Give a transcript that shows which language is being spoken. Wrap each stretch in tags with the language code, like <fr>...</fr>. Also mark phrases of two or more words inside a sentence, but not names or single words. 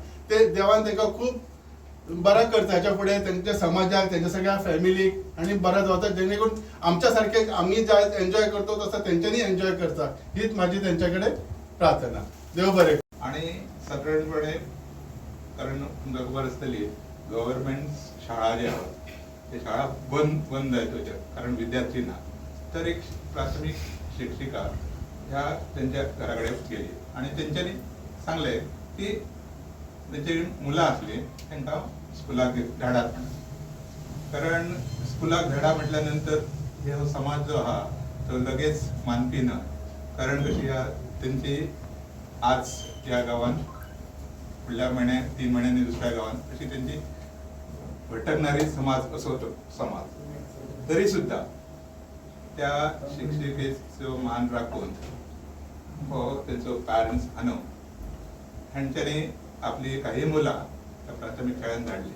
<kok>ते देवान तांकां खूप बरा करता ह्याच्या पुढे त्यांच्या समाजाक त्यांच्या सगळ्या फॅमिलीक आणि बरा जाता जेणेकरून आमच्यासारखे आम्ही ज्या एन्जॉय करतो तसं त्यांच्यानी एन्जॉय करता हीच माझी त्यांच्याकडे प्रार्थना. देव बरे. आणि सगळ्यांकडे कारण तुमकां खबर आसतली गव्हर्नमेंट शाळा ज्या आहात ते शाळा बंद जायत कारण विद्यार्थी ना. तर एक प्राथमिक शिक्षिका ह्या त्यांच्या घराकडे गेली आणि त्यांच्यानी सांगले की त्यांची मुलं असली तांकां स्कुलाक धाडात म्हणून. कारण स्कुलाक धाडा म्हटल्यानंतर हे समाज जो आहा तो लगेच मानपी ना. कारण कशी त्यांची आज या गावात फुडल्या म्हयन्या 3 महिन्यांनी दुसऱ्या गावात अशी त्यांची भटकणारी समाज असो तो समाज. तरी सुद्धा त्या शिक्षिकेचो मान राखून हो त्यांचो पॅरेंट्स हांनो हांच्यानी आपली काही मुलां प्राथमिक शाळेत धाडली.</kok>